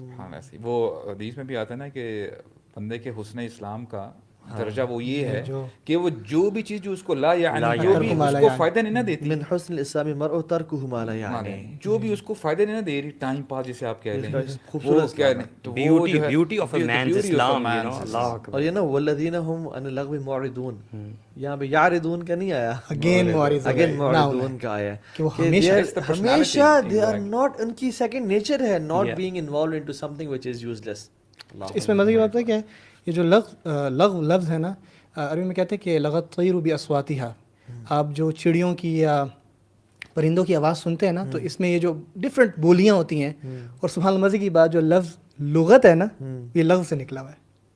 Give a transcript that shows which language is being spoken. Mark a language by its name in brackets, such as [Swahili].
[Urdu] ہاں ویسے وہ حدیث میں بھی آتا ہے نا کہ بندے کے حسن اسلام کا درجہ وہ یہ ہے کہ وہ جو بھی چیز جو اس کو لا یعنی جو بھی اس کو فائدہ نہیں نہ دیتی, [Arabic] من حسن الاسلام المرء ترکہ ما لا یعنی, [Urdu] جو بھی اس کو فائدہ نہیں نہ دے رہی, ٹائم پاس جسے آپ کہہ لیں, خوبصورت [English] Beauty of a man's Islam, اللہ اکبر. [Urdu] اور یہ نا [Arabic] والذین هم عن اللغو معرضون, [Urdu] یہاں پہ یعرضون کا نہیں آیا, [English] again [Urdu] معرضون کا آیا کہ وہ [English] ہمیشہ they are not, [Urdu] ان کی سیکنڈ نیچر ہے [English] not being involved into something which is useless. [Urdu] اس میں مزے کی بات ہے کہ یہ جو لغو لفظ ہے نا, عربی میں کہتے ہیں کہ [Arabic] لغت طیر باصواتها, [Urdu] آپ جو چڑیوں کی یا پرندوں کی آواز سنتے ہیں نا تو اس میں یہ جو ڈفرینٹ بولیاں ہوتی ہیں, اور سبحان اللہ مزے کی بات جو لفظ لغت ہے نا یہ لغو سے نکلا ہوا ہے.